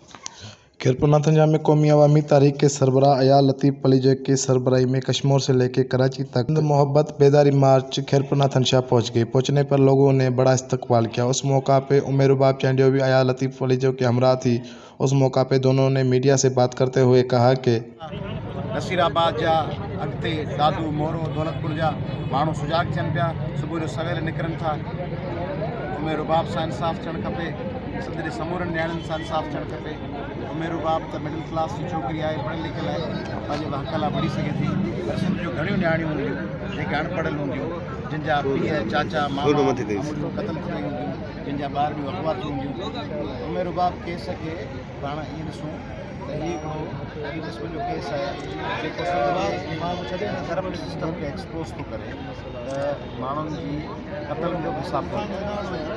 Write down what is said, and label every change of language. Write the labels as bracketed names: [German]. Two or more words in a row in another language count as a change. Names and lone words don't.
[Urdu] خیرپور ناتھن شاہ میں قومی عوامی تحریک کے سربراہ عیال لطیف پلیجے کی سربراہی میں کشمور سے لے کے کراچی تک محبت بیداری مارچ خیرپور ناتھن شاہ پہنچ گئی۔ پہنچنے پر لوگوں نے بڑا استقبال کیا۔ اس موقع پہ عمر رباب چانڈیو بھی عیال لطیف پلیجے کے ہمراہ تھی۔ اس موقع پہ دونوں نے میڈیا سے بات کرتے ہوئے کہا کہ [Sindhi] نصیر آباد جا اگتے دادو مورو دولت پور جا مانو سجاگ چن پیا صبح جو سویرے نکرن تھا۔ عمر رباب سا انصاف چڑھ کھپے، صدر سمورن نیاڑن سا انصاف چڑھ کھپے۔ عمر رباب تو مڈل کلاس کی چھوکری ہے، پڑھل لکھل ہے، پنहिंजे हक़ लाइ बढ़ी सघे थी। पर सिंध जूं घणियूं नियाणियूं हूंदियूं जेके अनपढ़ियल हूंदियूं, जिन जा पीउ चाचा मामा अमूल क़तल थी वई हूंदियूं, जिन जा ॿार बि अगवा थी हूंदियूं। उमर रबाब केस खे पाण ईअं ॾिसूं त हीउ हिकिड़ो अहिड़े क़िस्म जो केस आहे जेको धर्म सिस्टम खे एक्सपोज़ थो करे त माण्हुनि जी क़तल जो हिसाब थो।